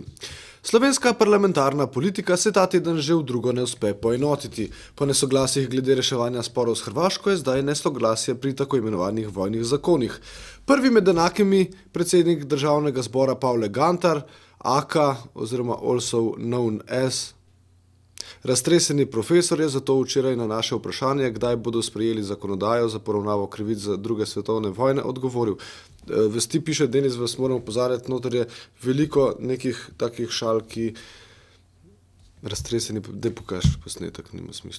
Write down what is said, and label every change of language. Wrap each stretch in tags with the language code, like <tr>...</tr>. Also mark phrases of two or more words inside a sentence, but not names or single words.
<sl>Slovenska parlamentarna politika se ta teden že v drugo ne uspe poenotiti. Po nesoglasjih glede reševanja sporov s Hrvaško je zdaj nesoglasje pri tako imenovanih vojnih zakonih. Prvi med enakimi predsednik državnega zbora Pavle Gantar, aka oziroma</sl> <en>also known as</en> <sl>raztreseni profesor, je zato včeraj na naše vprašanje, kdaj bodo sprejeli zakonodajo za poravnavo krivic za druge svetovne vojne, odgovoril. Vesti piše, Denis, vas moram opozarjati, noter je veliko nekih takih šal, ki raztreseni, da pokažeš posnetek, nima smisla.</sl>